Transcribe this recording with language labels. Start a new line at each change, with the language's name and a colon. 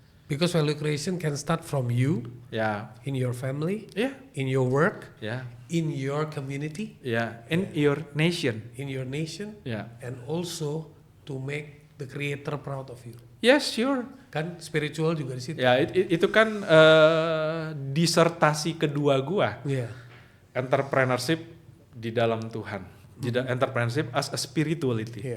English: Because value creation can start from you, in your family, in your work, in your community, in your nation, and also to make the creator proud of you. Yes, sure.
Indonesian: Kan spiritual juga di situ. Ya, itu kan disertasi kedua gua. Entrepreneurship di dalam Tuhan.
English: Entrepreneurship as a spirituality.